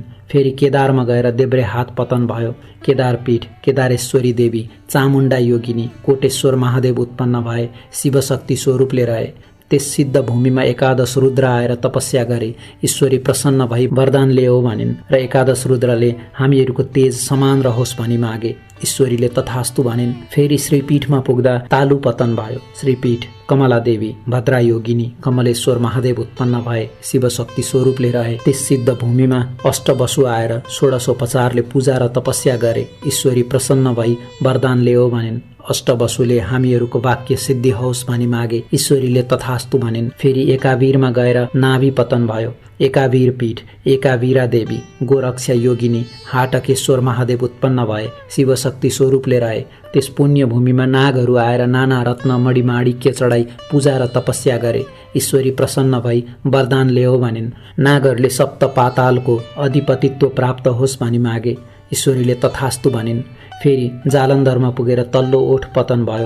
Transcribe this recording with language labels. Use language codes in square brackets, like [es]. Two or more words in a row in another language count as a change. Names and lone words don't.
[ne] फेरि केदारमा गएर देब्रे हात पतन भयो। केदार पीठ केदारेश्वरी देवी चामुण्डा योगिनी कोटेश्वर महादेव उत्पन्न भए शिवशक्ति स्वरूपले रहे। त्यस सिद्ध भूमिमा 11 रुद्र आएर तपस्या गरे। ईश्वरी प्रसन्न भई वरदान ल्याऊ भनिन् र 11 रुद्रले हामीहरूको तेज समान रहोस् भनी मागे। ईश्वरीले तथास्तु भनिन्। फेरि श्रीपीठमा पुग्दा तालु पतन भयो। श्रीपीठ कमला देवी भद्रा योगिनी कमलेश्वर महादेव उत्पन्न भए शिवशक्ति स्वरूपले रहे। त्यस सिद्ध भूमिमा अष्टवसु आएर 16उपचारले पूजा र तपस्या गरे। ईश्वरी प्रसन्न भई वरदान ल्याऊ भनिन्। अष्टवसुले हामीहरूको वाक्य सिद्धि होस् भनी मागे। ईश्वरीले तथास्तु भनिन्। फेरि एकावीरमा गएर नाभि पतन भयो। एकावीर पीठ एकावीरा देवी गोरक्षा योगिनी हाटकेश्वर महादेव उत्पन्न भए शिवशक्ति स्वरूपले रहे। त्यस पुण्य भूमिमा नागहरू आएर नाना रत्न मणिमाणिक्य चढाई पूजा र तपस्या गरे। ईश्वरी प्रसन्न भई वरदान ल्याऊ भनिन्। नागहरूले सप्त पातालको अधिपतित्व प्राप्त होस् भनी मागे। ईश्वरीले तथास्तु भनिन्। फेरि जालन्धरमा पुगेर तल्लो ओठ पतन भयो।